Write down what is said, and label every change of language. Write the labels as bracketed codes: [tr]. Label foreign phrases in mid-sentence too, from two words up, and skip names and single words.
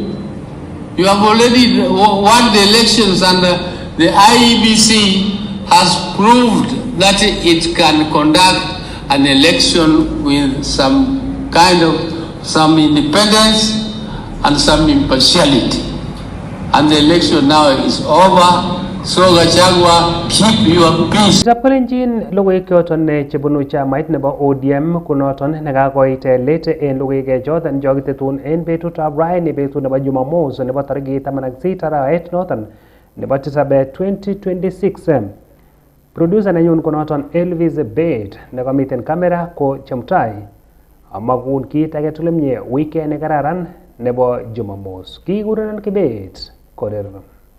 [en] You have already won the elections, and the IEBC has proved that it can conduct an election with some independence and some impartiality. And the election now is over. So Gachagua, keep your peace. [kln] Chapolenjin logoiwek choton chebunu chamait nebo ODM kunoton nekakoit let en logoiwek choton chokitetun en betutab raini betut nebo Jumamos nebo tarikit 18 arawet noton nebo 7 2026. Producer nenyun konoton Elvis Bate nekomiten kamera ko Chemutai. Amakun kit age tugul mie weekend nekararan nebo Jumamos. Kikurenon Kibet Korir.